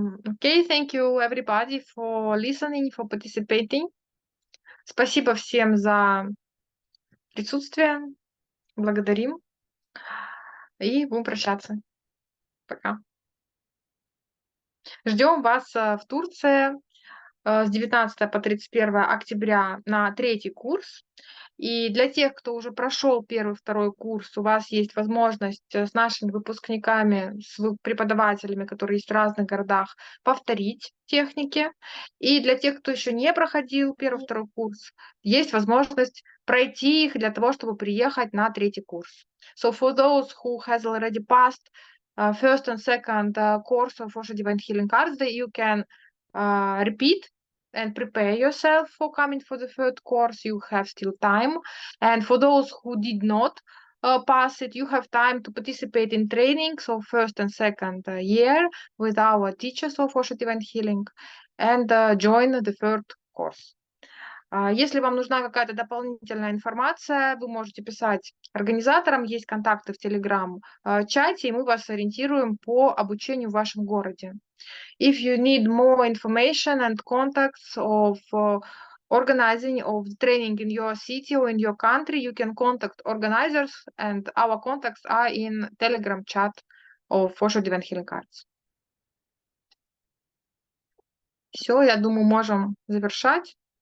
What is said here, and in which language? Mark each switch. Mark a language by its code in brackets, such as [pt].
[en] Okay, thank you everybody for listening, for participating. [ru] Спасибо всем за присутствие. Благодарим. И будем прощаться. Пока. Ждем вас в Турции с 19 по 31 октября на 3-й курс. И для тех, кто уже прошел 1-2 курс, у вас есть возможность с нашими выпускниками, с преподавателями, которые есть в разных городах, повторить техники. И для тех, кто еще не проходил 1-2 курс, есть возможность пройти их для того, чтобы приехать на 3-й курс. [en] So for those who has already passed first and second course of OSHO Divine Healing Arts, you can repeat and prepare yourself for coming for the third course. You have still time. And for those who did not pass it, you have time to participate in trainings of first and second year with our teachers of O.D.H.A. Divine Healing and join the third course. [ru] Если вам нужна какая-то дополнительная информация, вы можете писать организаторам, есть контакты в Telegram-чате, и мы вас ориентируем по обучению в вашем городе. [en] If you need more information and contacts of organizing of training in your city or in your country, you can contact organizers, and our contacts are in Telegram chat of OSHO Divine Healing Arts. [ru] Все, я думаю, можем завершать.